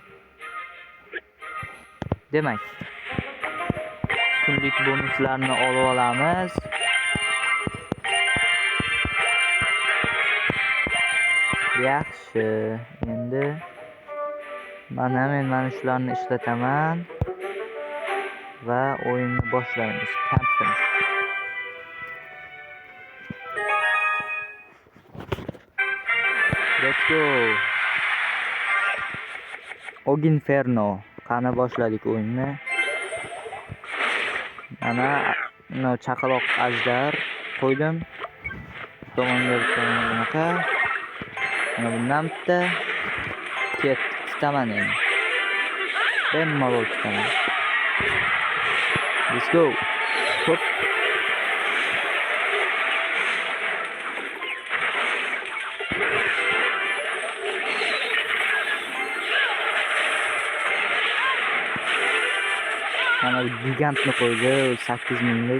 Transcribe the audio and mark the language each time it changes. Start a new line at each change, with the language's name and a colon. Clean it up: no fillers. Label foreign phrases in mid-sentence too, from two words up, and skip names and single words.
Uzbek: Demak, kunlik bonuslarni olib olamiz. Yaxshi, endi men mana shularni ishlataman va o'yinni boshlaymiz.
English: Camping. Let's go.
Uzbek: Oginferno. Qani boshladik o'yinni. Mana chaqaloq ajdar qo'ydim. Tomonga bunaqa. Mana bundan bitta ketaman endi. Bemalol ketaman.
English: Let's go.
Uzbek: Hop. Mana gigantni qo'ydi, 8000 lik.